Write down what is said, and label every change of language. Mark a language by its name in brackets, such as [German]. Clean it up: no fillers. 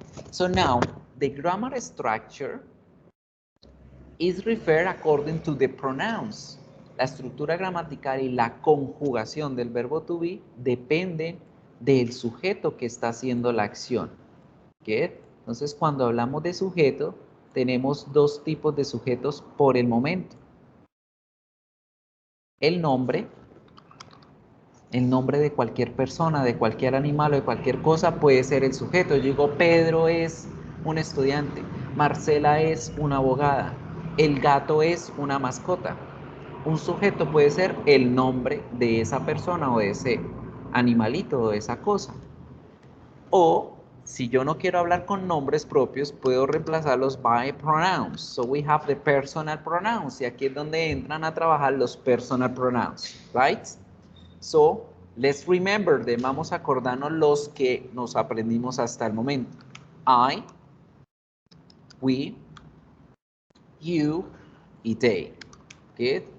[English] So now, the grammar structure is referred according to the pronouns. [Spanish] La estructura gramatical y la conjugación del verbo to be depende del sujeto que está haciendo la acción. ¿Qué? Entonces, cuando hablamos de sujeto, tenemos 2 tipos de sujetos por el momento. El nombre de cualquier persona, de cualquier animal o de cualquier cosa puede ser el sujeto. Yo digo, Pedro es un estudiante, Marcela es una abogada, el gato es una mascota. Un sujeto puede ser el nombre de esa persona o de ese animalito o de esa cosa. O, si yo no quiero hablar con nombres propios, puedo reemplazarlos [English] by pronouns. So we have the personal pronouns. [Spanish] Y aquí es donde entran a trabajar los personal pronouns, right? [English] So, let's remember them. [Spanish] Vamos a acordarnos los que nos aprendimos hasta el momento. [English] I, we, you y they. Good.